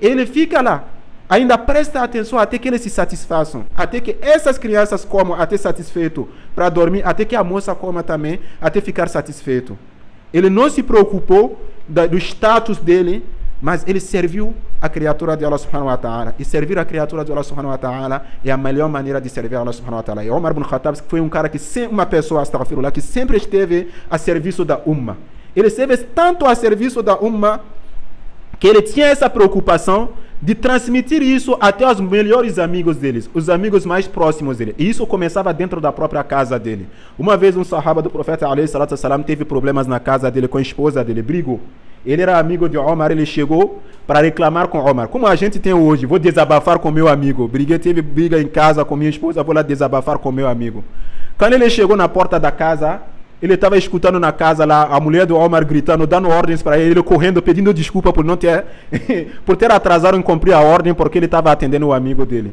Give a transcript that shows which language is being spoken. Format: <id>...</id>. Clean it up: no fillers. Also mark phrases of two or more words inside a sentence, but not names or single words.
<pt>Ele fica lá, ainda presta atenção até que eles se satisfaçam, até que essas crianças comam, até satisfeito, para dormir, até que a moça coma também, até ficar satisfeito. Ele não se preocupou do status dele, mas ele serviu a criatura de Allah</pt> <ar>سبحانه وتعالى.</ar> <pt>E servir a criatura de Allah</pt> <ar>سبحانه وتعالى</ar> <pt>é a melhor maneira de servir a Allah</pt> <ar>سبحانه وتعالى.</ar> <pt>E Omar ibn Khattab foi um cara que uma pessoa, astaghfirullah, que sempre esteve a serviço da Ummah. Ele esteve tanto a serviço da Ummah que ele tinha essa preocupação de transmitir isso até os melhores amigos deles, os amigos mais próximos dele. E isso começava dentro da própria casa dele. Uma vez um sahaba do profeta</pt> <ar>عليه الصلاة والسلام</ar> <pt>teve problemas na casa dele com a esposa dele, brigou. Ele era amigo de Omar, ele chegou para reclamar com Omar. Como a gente tem hoje, vou desabafar com meu amigo. Teve briga em casa com minha esposa, vou lá desabafar com meu amigo. Quando ele chegou na porta da casa, ele estava escutando na casa lá a mulher do Omar gritando, dando ordens para ele, correndo, pedindo desculpa por não ter por ter atrasado em cumprir a ordem, porque ele estava atendendo o amigo dele.</pt>